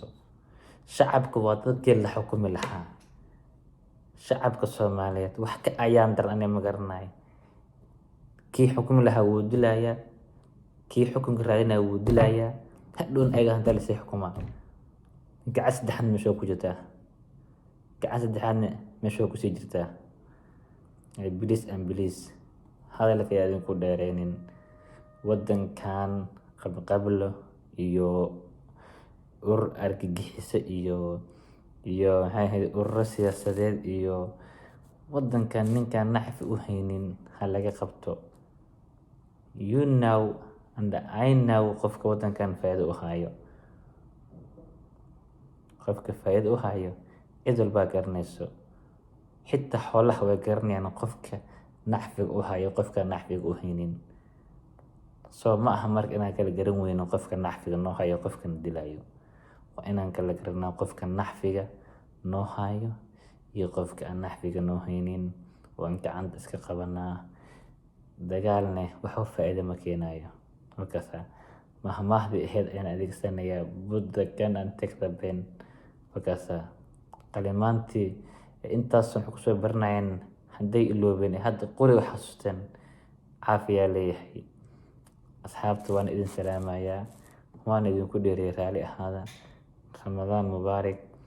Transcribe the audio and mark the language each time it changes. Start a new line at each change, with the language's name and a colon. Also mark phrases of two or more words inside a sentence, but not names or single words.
Somali: shacabka waa dadkii la xukumi lahaa. shacabka Soomaaliyeed wax ka ayaan daran ma garanayo. kii xukumi lahaa wuu dilayaa, kii xukunka raadinaya wuu dilayaa, hadhown ayaga hantaa lasii xukumaa. gacan saddexaadna meesha ku jirtaa, gacan saddexaadna meesha kusii jirtaa.
English: Please and please
Somali: hadalka ayaa idinku dheereynin. Wadankan qabqablo iyo urur argagixiso iyo maxay ahayd ururo siyaasadeed iyo wadankan ninkaan naxfi u haynin ha laga qabto.
English: You know and I know
Somali: qofka wadankan faa'iido u hayo, qofka faa'iido u hayo cid walbaa garanayso, xitaa xoolaha way garanayaan qofka naxfiga u hayo qofka naxfiga u haynin. So ma aha marka inaan kala garan weyno qofka naxfiga noo hayo qofkan dilayo, waa inaan kala garanaa qofka naxfiga noo hayo iyo qofka aan naxfiga noo haynin. waan gacanta iska qabanaa. dagaalne waxba faa'iido ma keenayo. markaasa mahmaahdii ahayd ayaan adeegsanayaa
English: put the gun and take the pen.
Somali: markaasa qalimaantii intaas waxay kusoo baranayeen hadday iloobeen hadda qoriga xasuusteen caafiyaa leeyahay. asxaabta waan idin salaamayaa, waan idinku dheeriyay raali ahaada. ramadaan mubaarak.